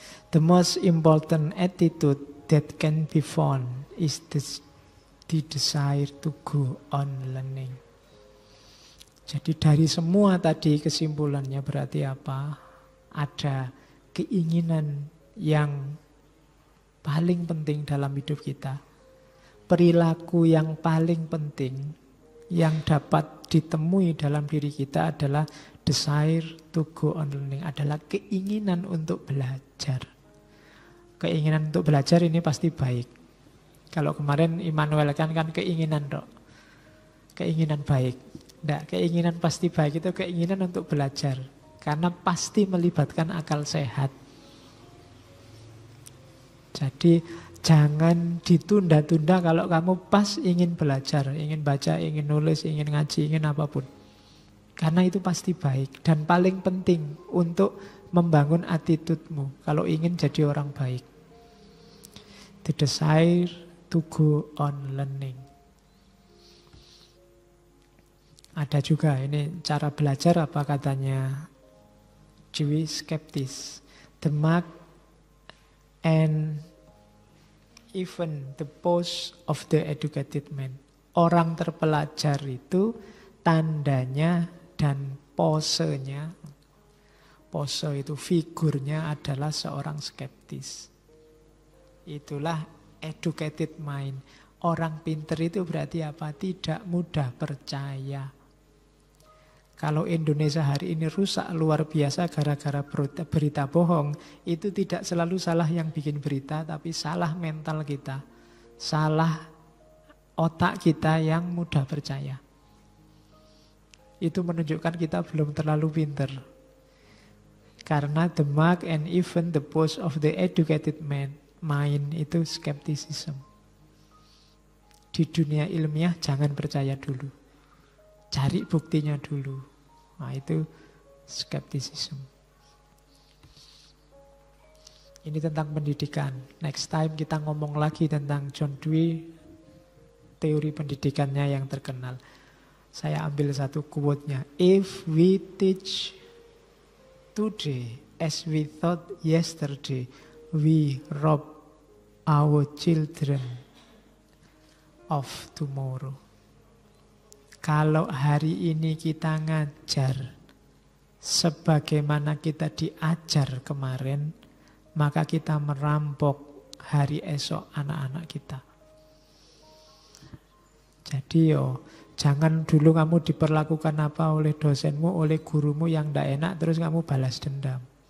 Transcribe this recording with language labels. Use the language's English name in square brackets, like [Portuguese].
[English] The most important attitude that can be found is the desire to go on learning. [Indonesian] Jadi dari semua tadi kesimpulannya berarti apa? Ada keinginan yang paling penting dalam hidup kita. Perilaku yang paling penting yang dapat ditemui dalam diri kita adalah [English] desire to go on learning. [Indonesian] Adalah keinginan untuk belajar. Keinginan untuk belajar ini pasti baik. Kalau kemarin Immanuel kan keinginan dok. Keinginan baik. Tidak, keinginan pasti baik itu keinginan untuk belajar. Karena pasti melibatkan akal sehat. Jadi jangan ditunda-tunda kalau kamu pas ingin belajar, ingin baca, ingin nulis, ingin ngaji, ingin apapun. Karena itu pasti baik dan paling penting untuk membangun attitude-mu kalau ingin jadi orang baik. [English] The desire to go on learning. [Indonesian] Ada juga ini cara belajar apa katanya Dewey skeptis. [English] The mark and even the pose of the educated man. [Indonesian] Orang terpelajar itu tandanya dan posenya. Pose itu figurnya adalah seorang skeptis. Itulah [English] educated mind. [Indonesian] Orang pinter itu berarti apa? Tidak mudah percaya. Kalau Indonesia hari ini rusak luar biasa gara-gara berita bohong, itu tidak selalu salah yang bikin berita, tapi salah mental kita. Salah otak kita yang mudah percaya. Itu menunjukkan kita belum terlalu pinter. Karena [English] the mark and even the pose of the educated man, mind [Indonesian] itu [English] skepticism. [Indonesian] Di dunia ilmiah jangan percaya dulu. Cari buktinya dulu. Nah itu skepticism. Ini tentang pendidikan. [English] Next time [Indonesian] kita ngomong lagi tentang John Dewey, teori pendidikannya yang terkenal. Saya ambil satu quote-nya. [English] If we teach today as we thought yesterday, we rob our children of tomorrow. [Indonesian] Kalau hari ini kita ngajar sebagaimana kita diajar kemarin, maka kita merampok hari esok anak-anak kita. Jadi jangan dulu kamu diperlakukan apa oleh dosenmu, oleh gurumu yang tidak enak, terus kamu balas dendam.